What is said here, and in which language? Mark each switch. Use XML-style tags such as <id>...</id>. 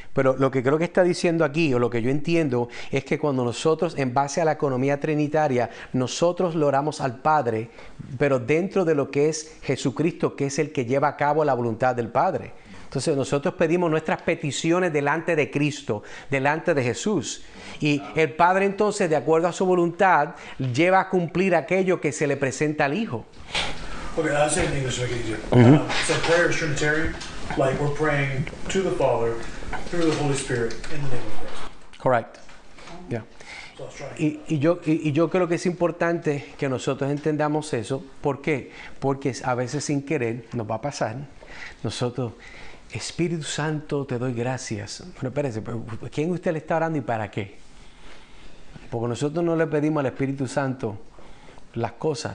<es>Pero lo que creo que está diciendo aquí, o lo que yo entiendo, es que cuando nosotros, en base a la economía trinitaria, nosotros le oramos al Padre, pero dentro de lo que es Jesucristo, que es el que lleva a cabo la voluntad del Padre. Entonces nosotros pedimos nuestras peticiones delante de Cristo, delante de Jesús. Y el Padre entonces, de acuerdo a su voluntad, lleva a cumplir aquello que se le presenta al Hijo.</es> <en>Okay, I'll say it in English to make it easier. So prayer is Trinitarian, like we're praying to the Father through the Holy Spirit in the name of Christ. Correct. Yeah. So I was trying.</en> <es>Y yo creo que es importante que nosotros entendamos eso. ¿Por qué? Porque a veces sin querer nos va a pasar. Nosotros, Espíritu Santo, te doy gracias. Bueno, espérese, ¿quién usted le está orando y para qué? Porque nosotros no le pedimos al Espíritu Santo las cosas.</es>